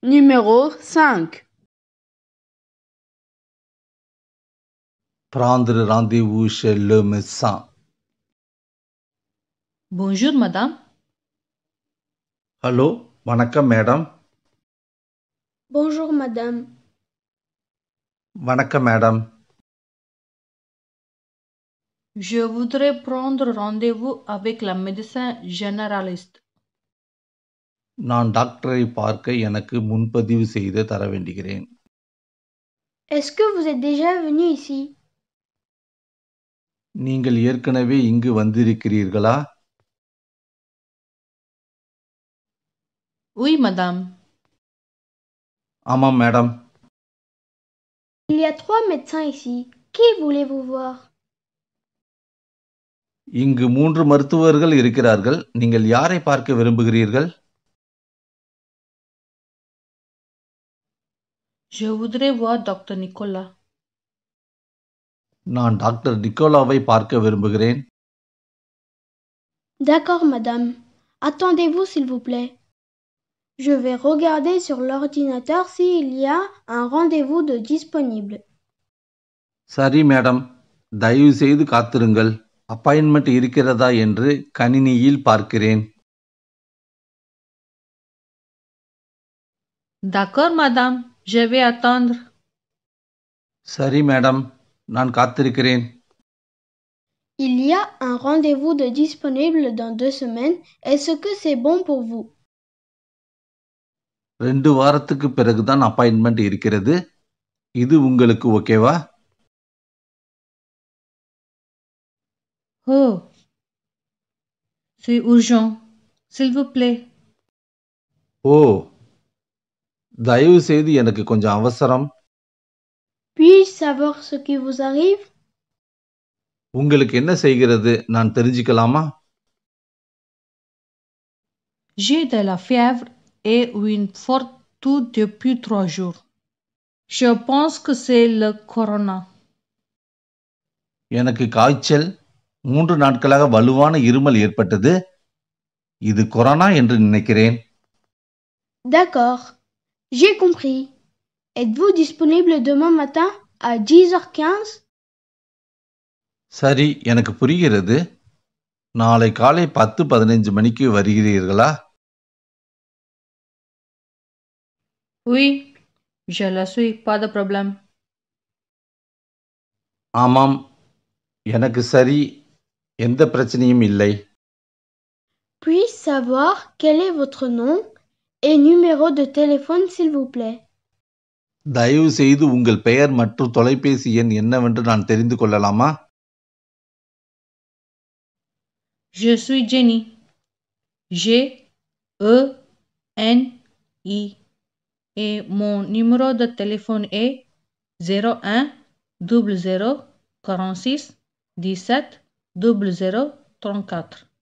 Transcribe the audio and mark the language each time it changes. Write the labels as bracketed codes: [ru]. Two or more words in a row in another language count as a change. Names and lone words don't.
[fr] Numéro 5. Prendre rendez-vous chez le médecin. Bonjour, madame. [ta] ஹலோ, வணக்கம் மேடம். [fr] Bonjour madame. [ta] வணக்கம் மேடம். [fr] Je voudrais prendre rendez-vous avec la médecin généraliste. [ta] நான் டாக்டரை பார்க்க எனக்கு முன்பதிவு செய்து தர வேண்டுகிறேன். [fr] Est-ce que vous êtes déjà venu ici? [ta] நீங்கள் ஏற்கனவே இங்கு வந்திருக்கிறீர்களா? [fr] Oui, madame. [ta] ஆமாம் மேடம். [fr] Il y a 3 médecins ici. Qui voulez-vous voir? [ta] இங்கு 3 மருத்துவர்கள் இருக்கிறார்கள். நீங்கள் யாரை பார்க்க விரும்புகிறீர்கள்? [fr] Je voudrais voir Dr. Nicolas. [ta] நான் டாக்டர் நிக்கோலாவை பார்க்க விரும்புகிறேன். [fr] D'accord madame. Attendez-vous s'il vous plaît. Je vais regarder sur l'ordinateur s'il y a un rendez-vous de disponible. [ta] சரி மேடம், தயவு செய்து காத்திருங்கள். அப்பாயின்மெண்ட் இருக்கிறதா என்று கணினியில் பார்க்கிறேன். [fr] D'accord, madame. Je vais attendre. [ta] சரி மேடம், நான் காத்திருக்கிறேன். [fr] Il y a un rendez-vous de disponible dans 2 semaines. Est-ce que c'est bon pour vous? [ta] 2 வாரத்துக்கு பிறகுதான் அப்பாயின்மெண்ட் இருக்கிறது. இது உங்களுக்கு ஓகேவா? [fr] Oh, c'est urgent. S'il vous plaît. [ta] ஓ, தயவு செய்து எனக்கு கொஞ்சம் அவசரம். [fr] Puis-je savoir ce qui vous arrive? [ta] உங்களுக்கு என்ன செய்கிறது நான் தெரிஞ்சுக்கலாமா? [fr] J'ai de la fièvre et une forte toux depuis 3 jours. Je pense que c'est le corona. [ta] எனக்கு காய்ச்சல், 3 நாட்களாக வலுவான இருமல் ஏற்பட்டது. இது கொரோனா என்று நினைக்கிறேன். [fr] D'accord. J'ai compris. Êtes-vous disponible demain matin à 10h15? [ta] சரி, எனக்கு புரிகிறது. நாளை காலை 10-15 மணிக்கு வருகிறீர்களா? [fr] Oui, je le suis, pas de problème. [ta] ஆமாம், எனக்கு சரி, எந்த பிரச்சனையும் இல்லை. [fr] Puis-je savoir quel est votre nom et numéro de téléphone s'il vous plaît? [ta] தயவு செய்து உங்கள் பெயர் மற்றும் தொலைபேசி எண் என்னவென்று நான் தெரிந்து கொள்ளலாமா? [fr] Je suis Jenny. G-E-N-I. Et mon numéro de téléphone est 01 00 46 17 00 34.